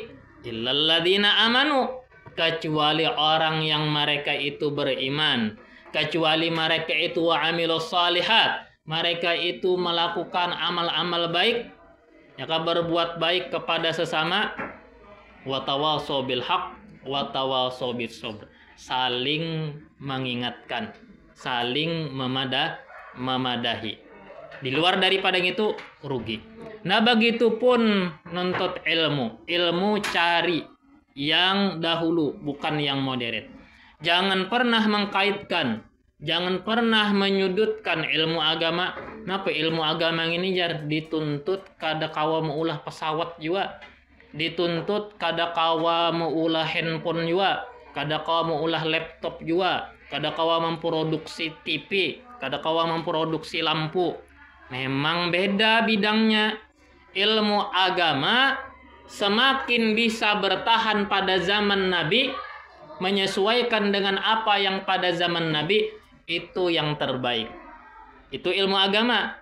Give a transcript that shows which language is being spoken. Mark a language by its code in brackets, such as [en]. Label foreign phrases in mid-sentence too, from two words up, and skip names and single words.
[ar] إلا الذين آمنوا, [id] kecuali orang yang mereka itu beriman, kecuali mereka itu [ar] وعملوا الصالحات, [id] mereka itu melakukan amal-amal baik, ya kan, berbuat baik kepada sesama, [ar] وتواصوا بالحق وتواصوا بالصبر, [id] saling mengingatkan, saling memadahi. Di luar daripada itu rugi. Nah, begitupun nuntut ilmu cari yang dahulu, bukan yang modern. Jangan pernah mengkaitkan, jangan pernah menyudutkan ilmu agama. [bjn] Napa ilmu agama ini jar dituntut kada kawa meulah pesawat juga, dituntut kada kawa meulah handphone juga, kada kawa meulah laptop juga, kada kawa memproduksi TV, kada kawa memproduksi lampu. [id] Memang beda bidangnya. Ilmu agama semakin bisa bertahan pada zaman Nabi, menyesuaikan dengan apa yang pada zaman Nabi, itu yang terbaik. Itu ilmu agama.